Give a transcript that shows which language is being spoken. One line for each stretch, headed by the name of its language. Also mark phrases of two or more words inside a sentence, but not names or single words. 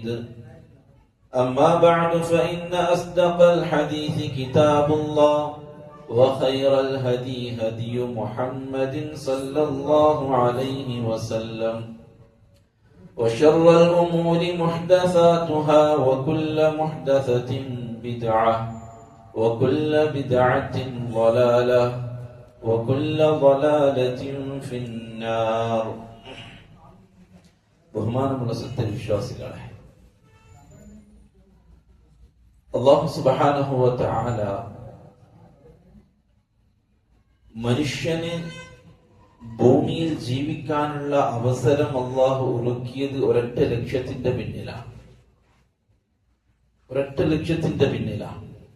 Arabic: أما بعد فإن أصدق الحديث كتاب الله وخير الهدي هدي محمد صلى الله عليه وسلم وشر الأمور محدثاتها وكل محدثة بدعة وكل بدعة ضلالة وكل ضلالة في النار.
Malayalam: ബഹുമാനമുള്ള സത്യവിശ്വാസികളെ,
Arabic: الله سبحانه وتعالى
Malayalam: മനുഷ്യന് ഭൂമിയിൽ ജീവിക്കാനുള്ള അവസരം അല്ലാഹു ഒരുക്കിയത് ഒരൊറ്റ ലക്ഷ്യത്തിന്റെ പിന്നിലാണ്.